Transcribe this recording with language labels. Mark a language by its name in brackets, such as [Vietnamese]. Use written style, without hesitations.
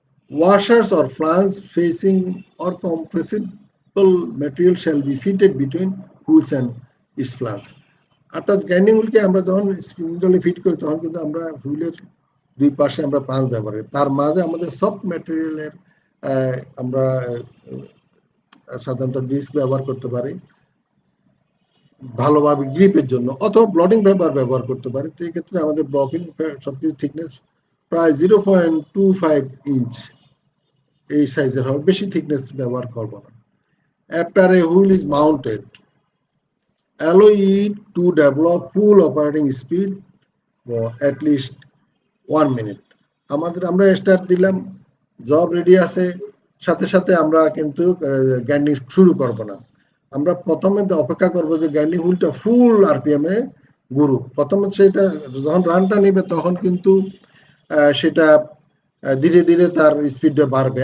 [English] washers or flanges facing or compressible material shall be fitted between wheels and its flanges, [Bangla] অর্থাৎ grinding হুইলকে আমরা যখন স্পিন্ডলে fit করি তখন কিন্তু আমরা হুইলের দুই পাশে আমরা ফ্লান্স ব্যবহার করি, তার মাঝে আমাদের সফট ম্যাটেরিয়ালের আমরা সাধারণত ডিস্ক ব্যবহার করতে পারি ভালোভাবে গ্রিপের জন্য, অথবা ব্লডিং পেপার ব্যবহার করতে পারি। তো এই ক্ষেত্রে আমাদের ব্লকিং সবকিছু থিকনেস প্রায় 0.25 ইঞ্চ এই সাইজের হবে, বেশি থিকনেস ব্যবহার করব না। [English] After a wheel is mounted, allow it to develop full operating speed for at least 1 minute. [Bangla] আমরা স্টার্ট দিলাম, জব রেডি আছে, সাথে সাথে আমরা কিন্তু গ্যান্ডিং শুরু করব না। আমরা প্রথমে অপেক্ষা করব যে গ্যান্ডিং হুইলটা ফুল আরপিএম এ ঘুরুক। প্রথমে সেটা যখন রানটা নেবে তখন কিন্তু সেটা ধীরে ধীরে তার স্পিডটা বাড়বে।